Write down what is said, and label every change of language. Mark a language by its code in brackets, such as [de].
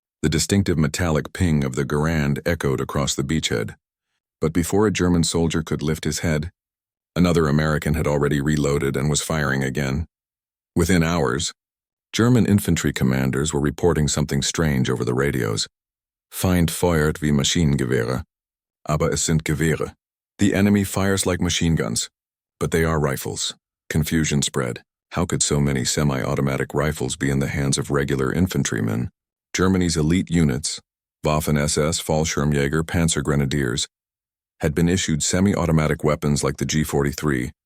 [en] The distinctive metallic ping of the Garand echoed across the beachhead. But before a German soldier could lift his head, another American had already reloaded and was firing again. Within hours, German infantry commanders were reporting something strange over the radios. [de] Feind feuert wie Maschinengewehre, aber es sind Gewehre. [en] The enemy fires like machine guns, but they are rifles. Confusion spread. How could so many semi-automatic rifles be in the hands of regular infantrymen? Germany's elite units, Waffen-SS, Fallschirmjäger, Panzer Grenadiers, had been issued semi-automatic weapons like the G-43,